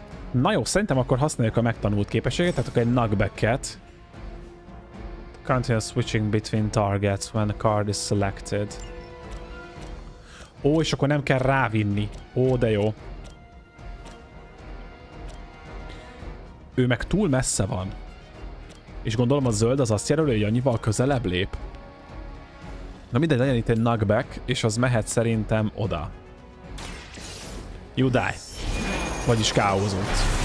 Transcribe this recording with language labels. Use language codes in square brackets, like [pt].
[hu] Na jó, szerintem akkor használjuk a megtanult képességet, tehát akkor egy knockback-et. [en] Continue switching between targets when a card is selected. [hu] Ó, és akkor nem kell rávinni. Ó, de jó. Ő meg túl messze van. És gondolom a zöld az azt jelöli, hogy annyival közelebb lép. Na mindegy, legyen itt egy knockback, és az mehet szerintem oda. [en] You die. [hu] Vagyis káozott.